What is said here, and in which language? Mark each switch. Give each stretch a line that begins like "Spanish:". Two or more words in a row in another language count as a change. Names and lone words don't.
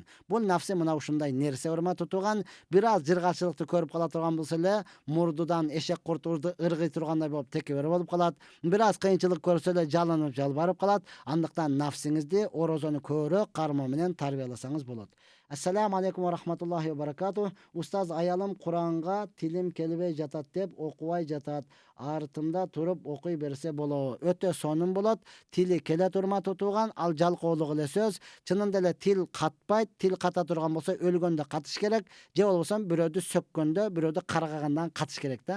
Kyrgyz: Бул нафси мына ушундай нерсе, урматтуу тууган. Бир аз жыргачылыкты көрүп кала турган болсо эле, мурдудан эшек куртурду ыргый тургандай болуп, текебер болуп калат. Бир аз кыйынчылык көрсө эле жалынып, жалбарып калат. Андыктан нафсиңизди орозону көбүрөөк кармоо менен тарбияласаңыз болот.
Arabic: السلام عليكم و رحمة الله و بركاته.
Kyrgyz: Устаз, аялым Куранга тилим келбей жатат деп окубай жатат. Артында туруп окуй берсе болобу? Өтө сонун болот. Тили келе турматуу тууган, ал жалкоолук эле сөз. Чынында эле тил катпайт. Тил ката турган болсо өлгөндө катыш керек, же болбосо бирөөдү сөккөндө, бирөөдү каргагандан катыш керек да.